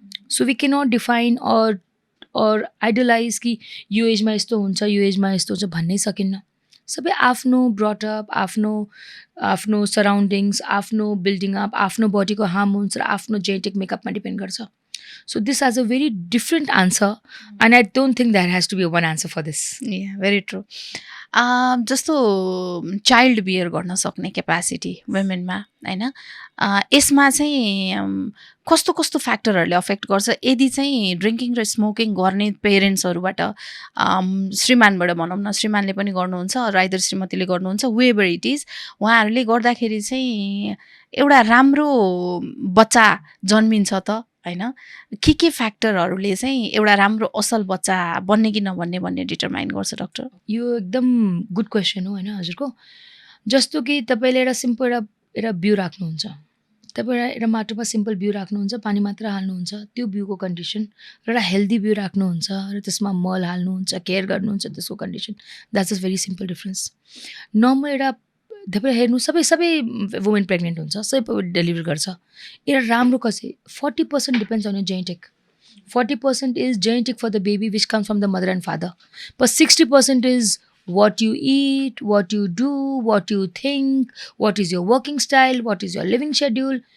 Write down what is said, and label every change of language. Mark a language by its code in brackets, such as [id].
[en] so we cannot define or idealize [ne] कि यो एजमा यस्तो हुन्छ, यो एजमा यस्तो हुन्छ भन्नै सकिन्न। सबै आफ्नो ब्रटअप, आफ्नो आफ्नो सराउन्डिङ्स, आफ्नो बिल्डिङ अप, आफ्नो बडीको हार्मोन्स र आफ्नो जेनेटिक मेकअपमा डिपेन्ड गर्छ। [en] So this has a very different answer, and I don't think there has to be one answer for this. Very true. [ne] जस्तो चाइल्ड बियर गर्न सक्ने क्यापासिटी वुमेनमा होइन, यसमा चाहिँ कस्तो कस्तो फ्याक्टरहरूले अफेक्ट गर्छ? यदि चाहिँ ड्रिङ्किङ र स्मोकिङ गर्ने पेरेन्ट्सहरूबाट श्रीमानबाट भनौँ न, श्रीमानले पनि गर्नुहुन्छ र आइदर श्रीमतीले गर्नुहुन्छ, [en] whatever it is, [ne] उहाँहरूले गर्दाखेरि चाहिँ एउटा राम्रो बच्चा जन्मिन्छ त होइन? के फ्याक्टरहरूले चाहिँ एउटा राम्रो असल बच्चा बन्ने कि नबन्ने भन्ने डिटरमाइन गर्छ डक्टर? यो एकदम गुड क्वेसन हो होइन हजुरको। जस्तो कि तपाईँले एउटा सिम्पल एउटा बिउ राख्नुहुन्छ, तपाईँ एउटा माटोमा सिम्पल बिउ राख्नुहुन्छ, पानी मात्र हाल्नुहुन्छ, त्यो बिउको कन्डिसन र एउटा हेल्दी बिउ राख्नुहुन्छ र त्यसमा मल हाल्नुहुन्छ, केयर गर्नुहुन्छ, त्यसको condition, [en] That's a very simple difference. [ne] Normal एउटा तपाईँ हेर्नु, सबै वुमेन प्रेग्नेन्ट हुन्छ, सबै डेलिभर गर्छ। एउटा राम्रो कसै 40% [en] depends on your [ne] genetic. [en] 40% is genetic for the baby, which comes from the mother and father. But 60% is what you eat, what you do, what you think, what is your working style, what is your living schedule.